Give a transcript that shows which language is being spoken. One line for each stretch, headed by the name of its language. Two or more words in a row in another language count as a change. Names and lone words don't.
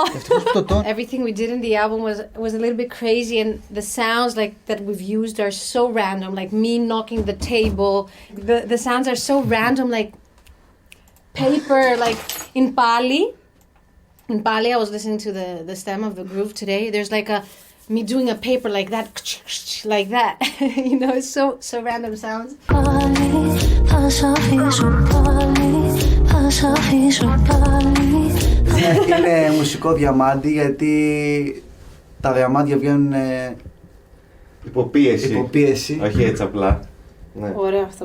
English: Everything we did in the album was a little bit crazy, and the sounds like that we've used are so random, like me knocking the table. The sounds are so random, like paper, like in Pali. In Pali, I was listening to the stem of the groove today. There's like me doing a paper like that, it's so random sounds.
Greek: Είναι μουσικό διαμάντι γιατί τα διαμάντια βγαίνουν υποπίεση. Όχι έτσι απλά. Ναι. Ωραία αυτό.